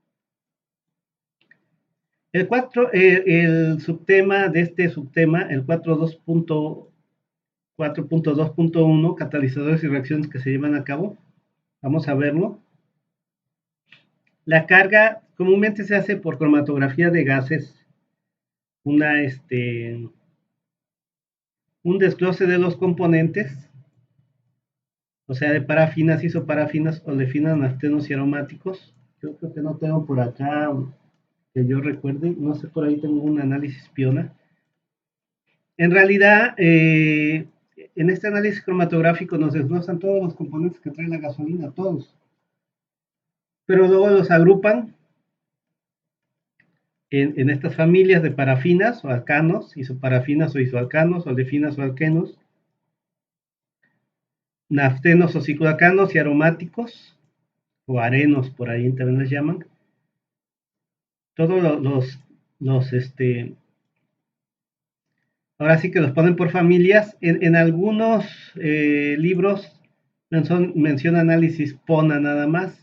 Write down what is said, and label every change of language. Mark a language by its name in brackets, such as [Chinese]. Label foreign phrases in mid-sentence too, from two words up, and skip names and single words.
[Spanish] El 4, el subtema de este subtema, el 4.2.1, catalizadores y reacciones que se llevan a cabo, vamos a verlo. La carga comúnmente se hace por cromatografía de gases, una, un desglose de los componentes, o sea, de parafinas, isoparafinas, olefinas, naftenos y aromáticos. Yo creo que no tengo por acá que yo recuerde, no sé, por ahí tengo un análisis piona. En realidad, en este análisis cromatográfico nos desglosan todos los componentes que trae la gasolina, todos, pero luego los agrupan en estas familias de parafinas o alcanos, isoparafinas o isoalcanos, olefinas o alquenos, naftenos o cicloalcanos y aromáticos, o arenos, por ahí también les llaman. Todos los ahora sí que los ponen por familias. En algunos libros menciona análisis PONA nada más.